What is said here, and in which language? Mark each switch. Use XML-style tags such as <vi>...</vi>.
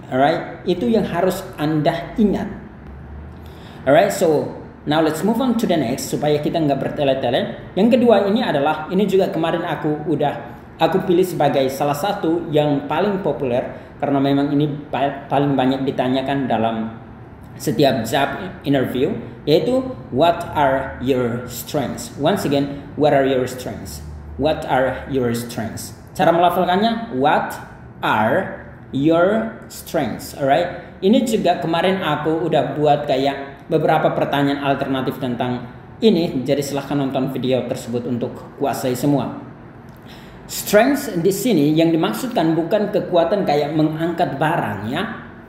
<en>Alright,</en> <id>itu yang harus Anda ingat.</id> <en>Alright, so now let's move on to the next</en> <id>supaya kita nggak bertele-tele. Yang kedua ini juga kemarin aku pilih sebagai salah satu yang paling populer karena memang ini paling banyak ditanyakan dalam setiap job interview, yaitu</id> <en>what are your strengths? Once again, what are your strengths? What are your strengths?</en> <id>Cara melafalkannya,</id> <en>what are your strengths? Alright.</en> <id>Ini juga kemarin aku udah buat kayak beberapa pertanyaan alternatif tentang ini, jadi silahkan nonton video tersebut untuk kuasai semua. Strengths di sini yang dimaksudkan bukan kekuatan kayak mengangkat barang ya.</id>